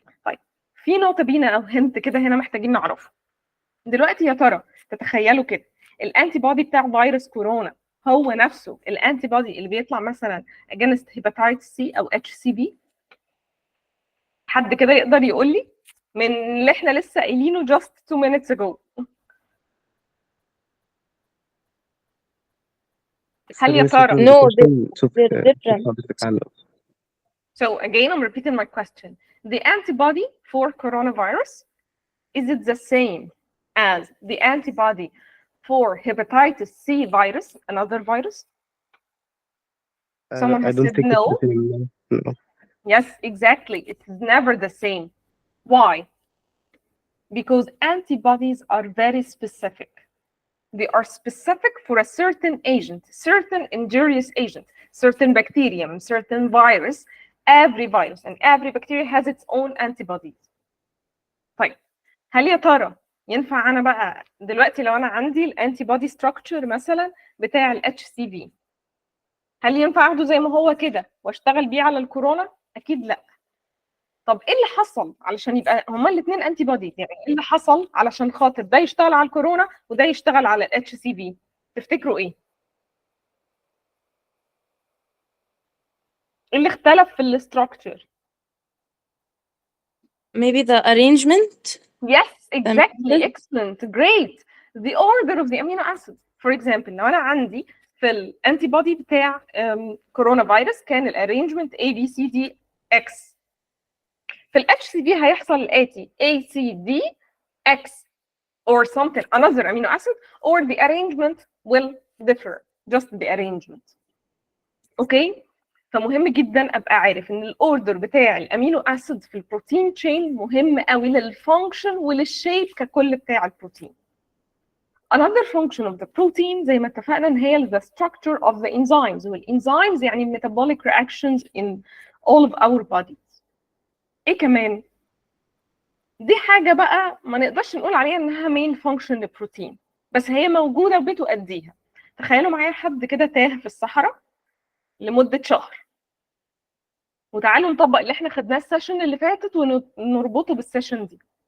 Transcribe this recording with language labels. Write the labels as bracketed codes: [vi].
[ar] طيب في نقطه بينا او هنت كده هنا محتاجين نعرفه. دلوقتي يا ترى تتخيلوا كده الانتي بودي بتاع فيروس كورونا هو نفسه الانتي بودي اللي بيطلع مثلا against hepatitis C او HCV؟ حد كده يقدر يقول لي من اللي احنا لسه قايلينه [en] just 2 minutes ago؟ [ar] هل يا ترى [en] No, they're different. So again, I'm repeating my question. The antibody for coronavirus, is it the same as the antibody for hepatitis C virus, another virus? Someone I has don't said think no. it's the same. No. Yes, exactly. It's never the same. Why? because antibodies are very specific. They are specific for a certain agent, certain injurious agent, certain bacterium, certain virus. Every virus and every bacteria has its own antibodies. [ar] طيب هل يا ترى ينفع انا بقى دلوقتي لو انا عندي الانتي بودي ستراكشر مثلا بتاع الاتش سي في، هل ينفع اخده زي ما هو كده واشتغل بيه على الكورونا؟ اكيد لا. طب ايه اللي حصل علشان يبقى هما الاثنين انتي بودي؟ يعني ايه اللي حصل علشان خاطر ده يشتغل على الكورونا وده يشتغل على الاتش سي في؟ تفتكروا ايه؟ ايه اللي اختلف في الاستراكشر؟ [en] maybe the arrangement. Yes, exactly. Excellent. Great. The order of the amino acids. For example, [ar] لو أنا عندي في الانتي بودي بتاع كورونا فيروس كان الارينجمنت A B C D X. في ال HCV هيحصل الآتي [en] A C D X or something another amino acid or the arrangement will differ. Just the arrangement. Okay? [ar] فمهم جدا ابقى عارف ان الاوردر بتاع الامينو اسيد في البروتين تشين مهم قوي للفانكشن وللشيب ككل بتاع البروتين. [en] Another function of the protein [ar] زي ما اتفقنا ان هي [en] the structure of the enzymes، والenzymes [ar] يعني [en] metabolic reactions in all of our bodies. [ar] ايه كمان؟ دي حاجه بقى ما نقدرش نقول عليها انها main function للبروتين، بس هي موجوده وبتؤديها. تخيلوا معايا حد كده تاه في الصحراء لمده شهر، وتعالوا نطبق اللي احنا خدناه السيشن اللي فاتت ونربطه بالسيشن دي.